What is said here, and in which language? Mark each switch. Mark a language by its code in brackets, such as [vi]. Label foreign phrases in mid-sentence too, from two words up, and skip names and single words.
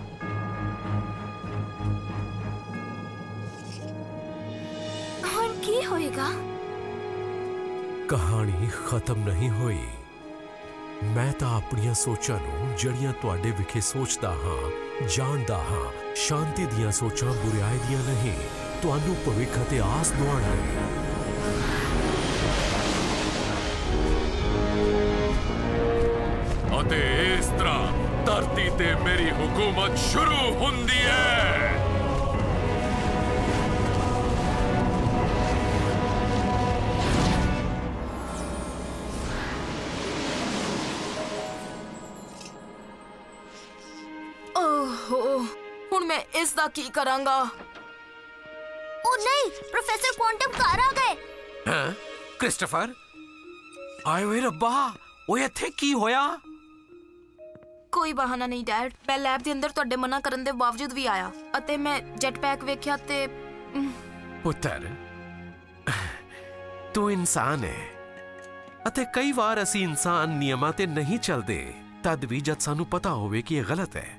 [pa] ਹੁਣ ਕੀ ਹੋਏਗਾ? [hi] कहानी खत्म नहीं हुई। [pa] ਮੈਂ ਤੋ ਆਪਣੀਆਂ ਸੋਚਾਂ ਨੂੰ ਜੜੀਆਂ ਤੁਹਾਡੇ ਵਿਖੇ ਸੋਚਦਾ ਹਾਂ, ਜਾਣਦਾ ਹਾਂ, ਸ਼ਾਂਤੀ ਦੀਆਂ ਸੋਚਾਂ ਬੁਰਾਈ ਦੀਆਂ ਨਹੀਂ, ਤੁਹਾਨੂੰ ਭਵਿੱਖ ਅਤੇ ਆਸ ਦੁਆਣ ਲਈ। ਅਤੇ ਇਸ ਤਰ੍ਹਾਂ ਧਰਤੀ ਤੇ ਮੇਰੀ ਹਕੂਮਤ ਸ਼ੁਰੂ ਹੁੰਦੀ ਹੈ। ਹੁਣ ਮੈਂ ਇਸ ਦਾ ਕੀ ਕਰਾਂਗਾ? [hi] ओ नहीं, प्रोफेसर क्वांटम घर आ गए। [pa] ਹੈਂ? ਕ੍ਰਿਸਟੋਫਰ ਆਏ ਹੋਏ ਰੱਬਾ, ਉਹ ਇੱਥੇ ਕੀ ਹੋਇਆ? ਕੋਈ ਬਹਾਨਾ ਨਹੀਂ ਡੈਡ। ਮੈਂ ਲੈਬ ਦੇ ਅੰਦਰ ਤੁਹਾਡੇ ਮਨਾ ਕਰਨ ਦੇ ਬਾਵਜੂਦ ਵੀ ਆਇਆ ਅਤੇ ਮੈਂ ਜੈਟ ਪੈਕ ਵੇਖਿਆ ਤੇ ਪੁੱਤਰ, ਤੂੰ ਇਨਸਾਨ ਹੈ ਅਤੇ ਕਈ ਵਾਰ ਅਸੀਂ ਇਨਸਾਨ ਨਿਯਮਾਂ ਤੇ ਨਹੀਂ ਚੱਲਦੇ, ਤਦ ਵੀ ਜਦ ਸਾਨੂੰ ਪਤਾ ਹੋਵੇ ਕਿ ਇਹ ਗਲਤ ਹੈ।